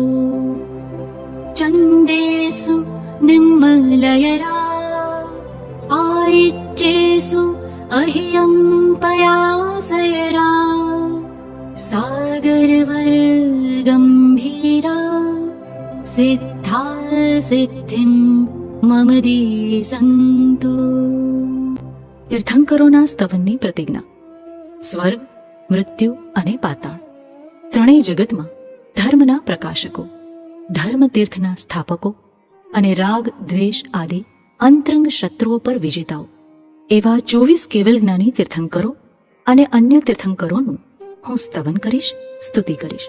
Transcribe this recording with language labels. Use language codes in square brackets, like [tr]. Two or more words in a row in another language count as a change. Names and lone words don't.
[pra] चन्देषु निम्मलयरा आयिच्येषु अह्यं पयासयरा सागरवर गम्भीरा सिद्धा सिद्धिं मम दिसन्तु. [gu] તીર્થંકરોના સ્તવનની પ્રતિજ્ઞા. સ્વર્ગ, મૃત્યુ અને પાતાળ ત્રણેય જગતમાં ધર્મના પ્રકાશકો, ધર્મતીર્થના સ્થાપકો અને રાગ દ્વેષ આદિ અંતરંગ શત્રુઓ પર વિજેતાઓ એવા 24 કેવલ જ્ઞાની તીર્થંકરો અને અન્ય તીર્થંકરોનું હું સ્તવન કરીશ, સ્તુતિ કરીશ.